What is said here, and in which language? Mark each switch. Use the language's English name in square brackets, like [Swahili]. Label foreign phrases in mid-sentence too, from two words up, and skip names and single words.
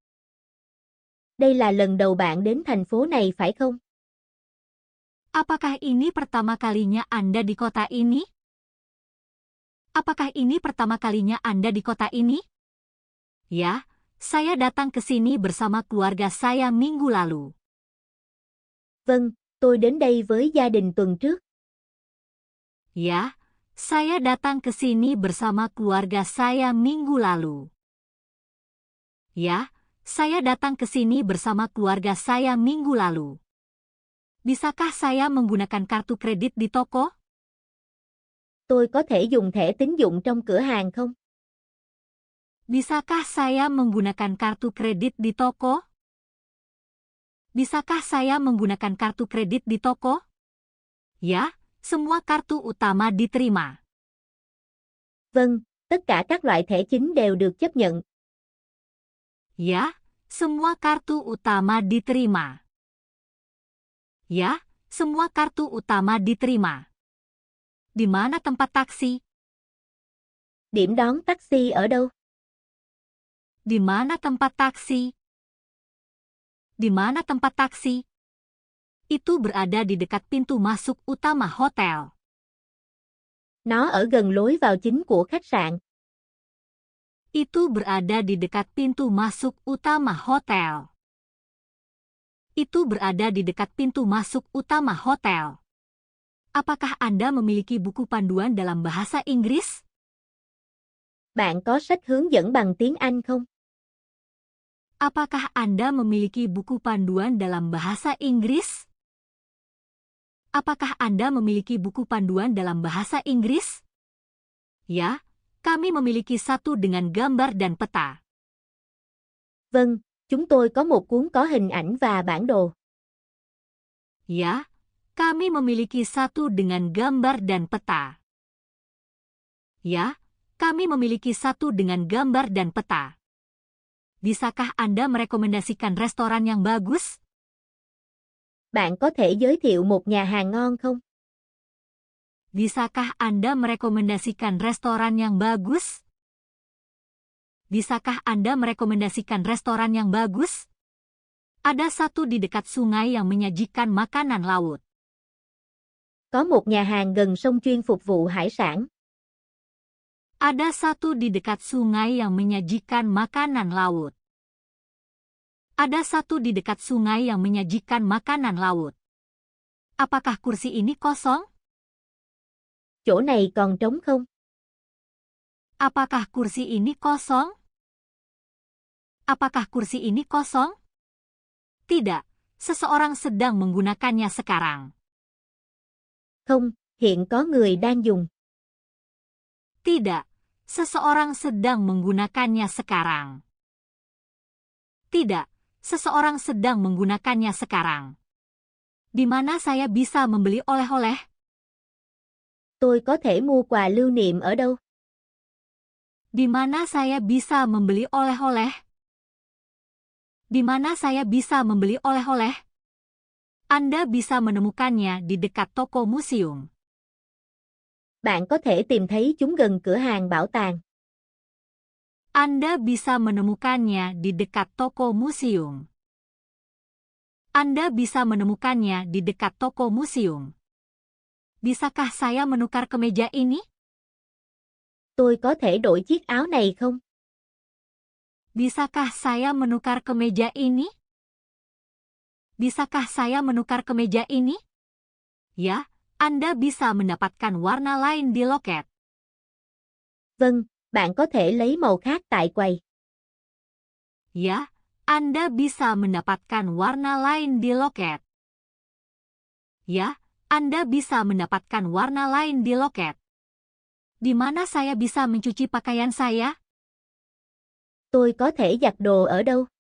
[Vietnamese] Đây là lần đầu bạn đến thành phố này phải không? [Indonesian] Apakah ini pertama kalinya Anda di kota ini? Apakah ini pertama kalinya Anda di kota ini? Ya, saya datang ke sini bersama keluarga saya minggu lalu. [Vietnamese] Vâng, tôi đến đây với gia đình tuần trước. [Indonesian] Ya, saya datang ke sini bersama keluarga saya minggu lalu. Ya, saya datang ke sini bersama keluarga saya minggu lalu. Bisakah saya menggunakan kartu kredit di toko? [Vietnamese] Tôi có thể dùng thẻ tín dụng trong cửa hàng không? [Indonesian] Bisakah saya menggunakan kartu kredit di toko? Bisakah saya menggunakan kartu kredit di toko? Ya, semua kartu utama diterima. [Vietnamese] Vâng, tất cả các loại thẻ chính đều được chấp nhận. [Indonesian] Ya, semua kartu utama diterima. Ya, semua kartu utama diterima. Di mana tempat taksi? [Vietnamese] Điểm đón taxi ở đâu? [Indonesian] Di mana tempat taksi? Di mana tempat taksi? Itu berada di dekat pintu masuk utama hotel. [Vietnamese] Nó ở gần lối vào chính của khách sạn. [Indonesian] Itu berada di dekat pintu masuk utama hotel. Itu berada di dekat pintu masuk utama hotel. Apakah Anda memiliki buku panduan dalam bahasa Inggris? [Vietnamese] Bạn có sách hướng dẫn bằng tiếng Anh không? [Indonesian] Apakah Anda memiliki buku panduan dalam bahasa Inggris? Apakah Anda memiliki buku panduan dalam bahasa Inggris? Ya, kami memiliki satu dengan gambar dan peta. [Vietnamese] Vâng, chúng tôi có một cuốn có hình ảnh và bản đồ. [Indonesian] Ya, kami memiliki satu dengan gambar dan peta. Ya, kami memiliki satu dengan gambar dan peta. Bisakah Anda merekomendasikan restoran yang bagus? [Vietnamese] Bạn có thể giới thiệu một nhà hàng ngon không? [Indonesian] Bisakah Anda merekomendasikan restoran yang bagus? Bisakah Anda merekomendasikan restoran yang bagus? Ada satu di dekat sungai yang menyajikan makanan laut. [Vietnamese] Có một nhà hàng gần sông chuyên phục vụ hải sản. [Indonesian] Ada satu di dekat sungai yang menyajikan makanan laut. Ada satu di dekat sungai yang menyajikan makanan laut. Apakah kursi ini kosong? [Vietnamese] Chỗ này còn trống không? [Indonesian] Apakah kursi ini kosong? Apakah kursi ini kosong? Tidak, seseorang sedang menggunakannya sekarang. [Vietnamese] Không, hiện có người đang dùng. [Indonesian] Tidak, seseorang sedang menggunakannya sekarang. Tidak, seseorang sedang menggunakannya sekarang. Di mana saya bisa membeli oleh-oleh? [Vietnamese] Tôi có thể mua quà lưu niệm ở đâu? [Indonesian] Di mana saya bisa membeli oleh-oleh? Di mana saya bisa membeli oleh-oleh? Anda bisa menemukannya di dekat toko museum. [Vietnamese] Bạn có thể tìm thấy chúng gần cửa hàng bảo tàng. [Indonesian] Anda bisa menemukannya di dekat toko museum. Anda bisa menemukannya di dekat toko museum. Bisakah saya menukar kemeja ini? [Vietnamese] Tôi có thể đổi chiếc áo này không? [Indonesian] Bisakah saya menukar kemeja ini? Bisakah saya menukar kemeja ini? Ya, Anda bisa mendapatkan warna lain di loket. [Vietnamese] Vâng, bạn có thể lấy màu khác tại quầy. [Indonesian] Ya, Anda bisa mendapatkan warna lain di loket. Ya, Anda bisa mendapatkan warna lain di loket. Di mana saya bisa mencuci pakaian saya? [Vietnamese] Tôi có thể giặt đồ ở đâu?